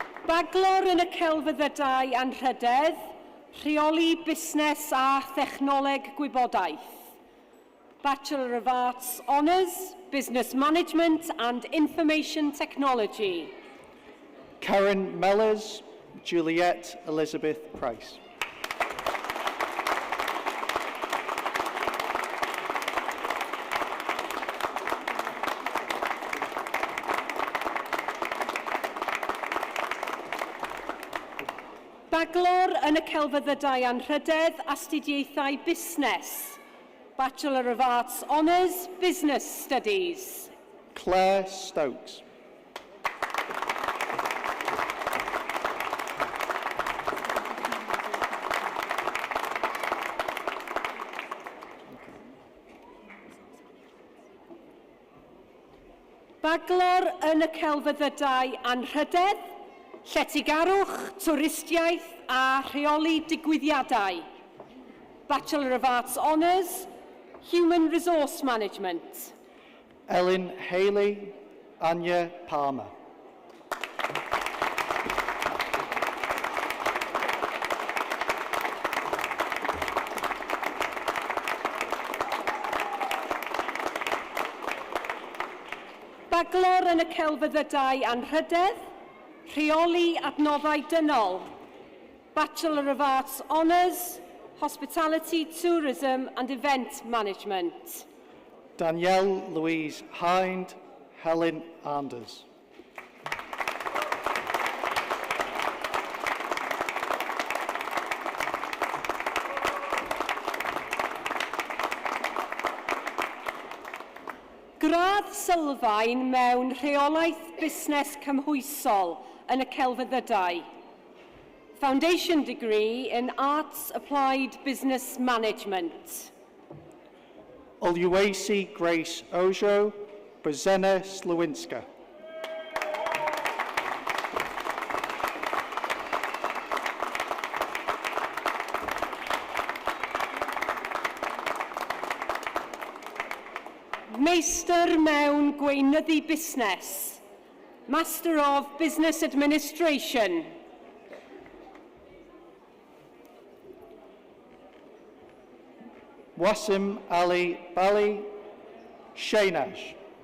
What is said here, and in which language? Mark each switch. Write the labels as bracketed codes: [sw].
[cy] Baglor yn y celfyddydau anrhydedd, rheoli busnes a thechnoleg gwybodaeth. [en] Bachelor of Arts Honours, Business Management and Information Technology. Karen Mellors, Juliet Elizabeth Price. [cy] Baglor yn y celfyddydau anrhydedd, astudiaethau busnes. [en] Bachelor of Arts Honours, Business Studies. Claire Stokes. [cy] Baglor yn y celfyddydau anrhydedd, lletygarwch, twristiaeth a rheoli digwyddiadau. [en] Bachelor of Arts Honours, Human Resource Management. Ellen Haley, Anya Palmer. [cy] Baglor yn y celfyddydau anrhydedd, rheoli adnoddau dynol. [en] Bachelor of Arts Honours, Hospitality, Tourism and Event Management. Danielle Louise Hind, Helen Anders. [cy] Gradd sylfaen mewn rheolaeth busnes cymhwysol yn y celfyddydau. [en] Foundation degree in Arts Applied Business Management. Oluwasi Grace Ojo, Brzena Slowinska. [cy] Meistr mewn gweinyddu busnes. [en] Master of Business Administration. Wasim Ali Bali, Shaynash.